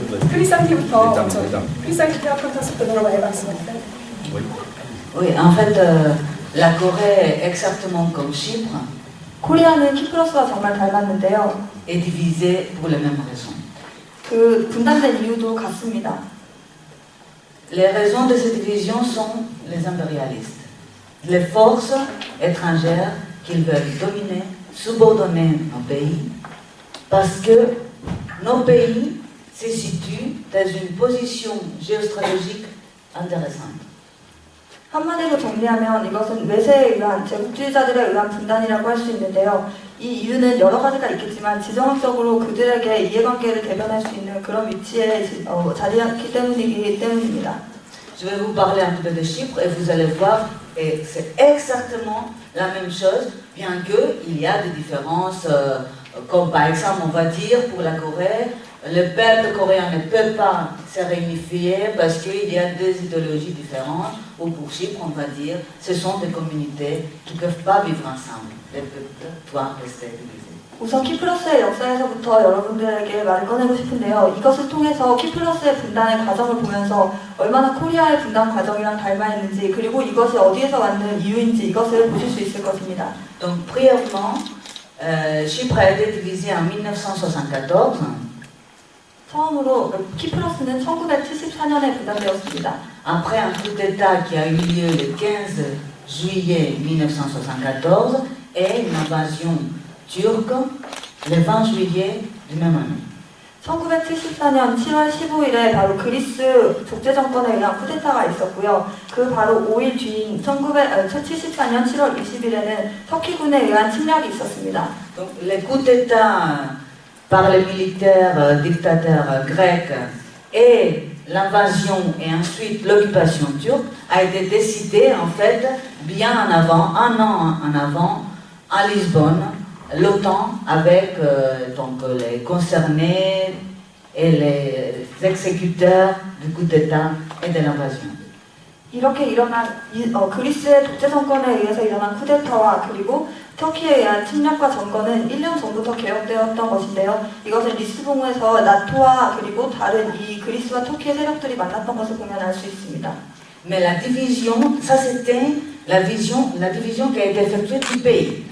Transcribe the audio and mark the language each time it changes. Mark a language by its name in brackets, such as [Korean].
[Korean] 크리산티부터 먼저 크리산티 테라폰토스부터 물어봐야 말씀하세요. [French] Oui, en fait, la Corée, exactement comme Chypre, [Korean] 코리아는 키프로스와 정말 닮았는데요. [French] est divisée pour les mêmes raisons. [Korean] 분단된 이유도 같습니다. [French] Les raisons de cette division sont les impérialistes, les forces étrangères qui veulent dominer, subordonner nos pays, parce que nos pays se situent dans une position géostratégique intéressante. [Korean] 한마디로 정리하면 이것은 외세에 의한 제국주의자들에 의한 분단이라고 할 수 있는데요. 이 이유는 여러 가지가 있겠지만 지정학적으로 그들에게 이해관계를 대변할 수 있는 그런 위치에 자리했기 때문입니다. [French] Je vais vous parler un peu de Chypre et vous allez voir que c'est exactement la même chose, bien qu'il y a des différences, comme par exemple on va dire pour la Corée, le peuple coréen ne peut pas se réunifier parce qu'il y a deux idéologies différentes, ou pour Chypre on va dire, ce sont des communautés qui ne peuvent pas vivre ensemble, les peuples doivent rester divisés. [Korean] 우선 키프러스의 역사에서부터 여러분들에게 말을 꺼내고 싶은데요. 이것을 통해서 키프러스의 분단의 과정을 보면서 얼마나 코리아의 분단 과정이랑 닮아 있는지 그리고 이것이 어디에서 왔는 이유인지 이것을 보실 수 있을 것입니다. [French] Donc brièvement, Chypre a été divisé en 1974. [Korean] 처음으로 키프러스는 1974년에 분단되었습니다. [French] Après un coup d'État qui a eu lieu le 15 juillet 1974 et une invasion turque le 20 juillet du même année. [Korean] 1974년 7월 15일에 바로 그리스 독재 정권에 의한 쿠데타가 있었고요. 그 바로 5일 뒤인 1974년 7월 20일에는 터키군에 의한 침략이 있었습니다. [French] Donc le coup d'État par les militaires dictateurs grecs et l'invasion et ensuite l'occupation turque a été décidé en fait bien en avant, un an en avant, à Lisbonne, l'OTAN avec donc les concernés et les exécuteurs du coup d'État et de l'invasion. [Korean] 이렇게 일어난 그리스의 독재 정권에 의해서 일어난 쿠데타와 그리고 터키에 의한 침략과 점거는 1년 전부터 계획되었던 것인데요. 이것은 리스본에서 나토와 그리고 다른 이 그리스와 터키의 세력들이 만났던 것을 보면 알 수 있습니다. [French] Mais la division, ça c'était la division qui a été effectuée du pays.